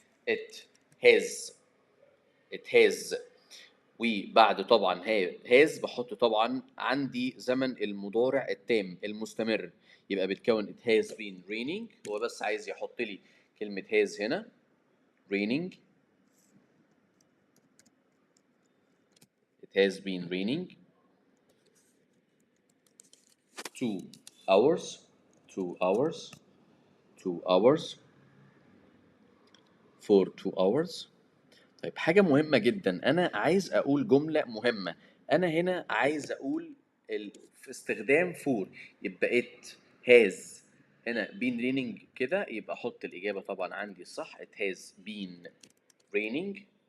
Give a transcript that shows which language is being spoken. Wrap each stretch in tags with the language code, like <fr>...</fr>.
<en>it has it has</en> <ar>وبعد طبعا has بحط طبعا عندي زمن المضارع التام المستمر يبقى بتكون</ar> <en>it has been raining.</en> <ar>هو بس عايز يحط لي كلمة has هنا raining.</ar> <en>it has been raining 2 hours 2 hours 2 hours for 2 hours.</en> <ar>طيب حاجة مهمة جدا أنا عايز أقول جملة مهمة. أنا هنا عايز أقول في استخدام for يبقى</ar> <en>it has</en> <ar>هنا</ar> <en>been raining</en> <ar>كده يبقى أحط الإجابة طبعا عندي الصح</ar> <en>it has been raining</en>